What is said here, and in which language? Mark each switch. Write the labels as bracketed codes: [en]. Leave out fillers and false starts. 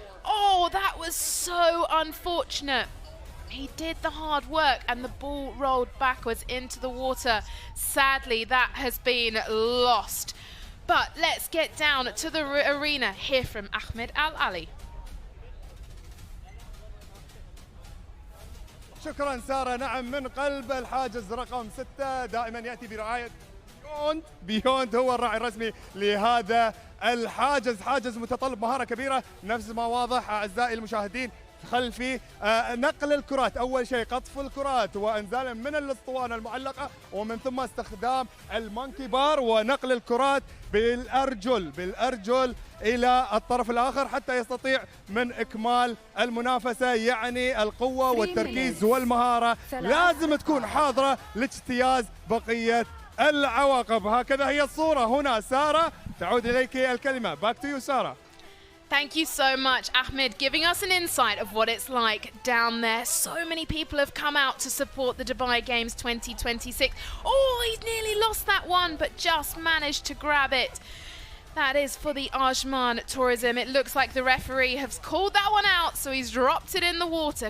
[en] Oh, that was so unfortunate. He did the hard work and the ball rolled backwards into the water. Sadly, that has been lost. But let's get down to the arena, hear from Ahmed Al Ali. [ar] شكرا سارة. نعم، من قلب الحاجز رقم 6 دائما يأتي برعاية بيوند هو الراعي الرسمي لهذا الحاجز. حاجز متطلب مهارة كبيرة، نفس ما واضح أعزائي المشاهدين خلفي. نقل الكرات، أول شيء قطف الكرات وإنزالها من الأسطوانة المعلقة، ومن ثم استخدام المونكي بار ونقل الكرات بالأرجل إلى الطرف الآخر حتى يستطيع من إكمال المنافسة. يعني القوة والتركيز والمهارة لازم تكون حاضرة لاجتياز بقية العواقب. هكذا هي الصورة هنا. سارة، تعود إليك الكلمة. [en] Back to you, Sarah. Thank you so much, Ahmed, giving us an insight of what it's like down there. So many people have come out to support the Dubai Games 2026. Oh, he's nearly lost that one, but just managed to grab it. That is for the Ajman Tourism. It looks like the referee has called that one out, so he's dropped it in the water.